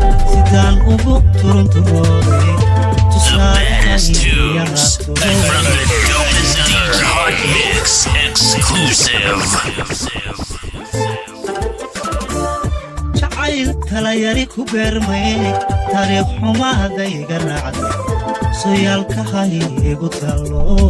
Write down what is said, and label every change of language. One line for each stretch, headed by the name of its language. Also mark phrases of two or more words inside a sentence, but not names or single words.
Somali: Sidaan ugu turunturooday,
English: The baddest tusaale tunes from the dopest ever. Hot Mix exclusive.
Somali: Jacayl kala yari ku beermay, taariikh xumaada iga raacday, sooyaalka ha iigu taalo.